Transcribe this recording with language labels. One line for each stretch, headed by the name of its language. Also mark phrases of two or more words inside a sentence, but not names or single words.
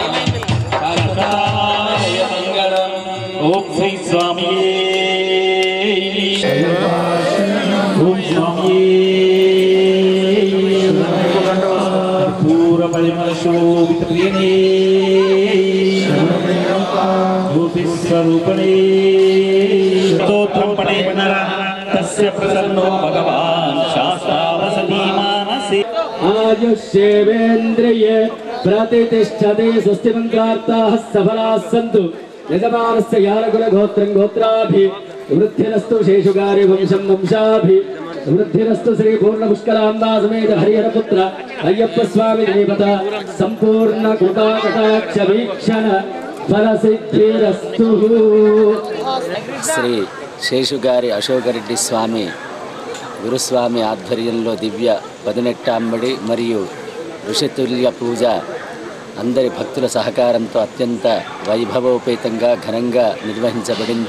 Sanskrit: శాశ్వతాయ మంగళం ఓం శ్రీ స్వామియే ఓం స్వామియే పూర్వ పరిమళ శోభిత ప్రియనే मूर्तिस्वरूपणे स्तोत्रं पठेत् नरः तस्य प्रसन्नो भगवान् शास्त्रावसति मानसे आयुष्येवेन्द्रिय प्रतिष्ठते स्वस्ति मन्त्रार्थाः सफलाः सन्तु यजमानस्य यानकुलगोत्रं गोत्राभि वृद्धिरस्तु शेषुगारि वंशं वंशाभि वृद्धिरस्तु श्री पूर्णपुष्कराम्बा समेत हरिहरपुत्र अय्यप्प स्वामी देवता संपूर्ण कृपा कटाक्ष वीक्षण फलसिद्धिरस्तु।
Telugu: శ్రీ శేషుగారి అశోకరెడ్డి స్వామి గురుస్వామి ఆధ్వర్యంలో దివ్య 18 మరియు ఋషితుల్య పూజ అందరి భక్తుల సహకారంతో అత్యంత వైభవోపేతంగా ఘనంగా నిర్వహించబడింది.